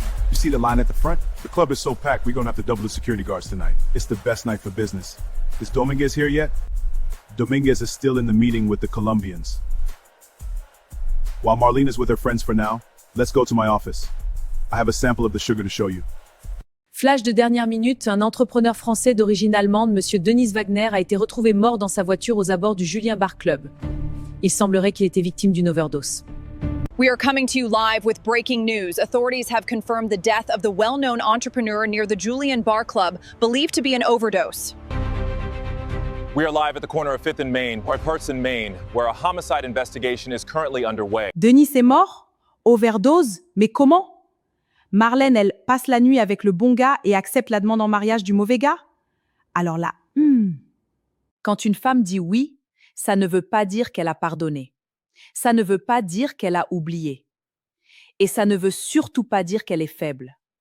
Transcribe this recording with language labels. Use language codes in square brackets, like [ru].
[en] You see the line at the front? The club is so packed, we're gonna have to double the security guards tonight. It's the best night for business. Is Dominguez here yet? Dominguez is still in the meeting with the Colombians. While Marlene is with her friends for now, let's go to my office. I have a sample of the sugar to show you. [fr] Flash de dernière minute, un entrepreneur français d'origine allemande, Monsieur Denis Wagner, a été retrouvé mort dans sa voiture aux abords du Julien Bar Club. Il semblerait qu'il était victime d'une overdose. [en] We are coming to you live with breaking news. Authorities have confirmed the death of the well-known entrepreneur near the Julian Bar Club, believed to be an overdose. We are live at the corner of 5th and Main, Person, Maine, where a homicide investigation is currently underway. [fr] Denis est mort? Overdose? Mais comment? Marlène, elle passe la nuit avec le bon gars et accepte la demande en mariage du mauvais gars? Alors là, Quand une femme dit oui, ça ne veut pas dire qu'elle a pardonné. Ça ne veut pas dire qu'elle a oublié. Et ça ne veut surtout pas dire qu'elle est faible.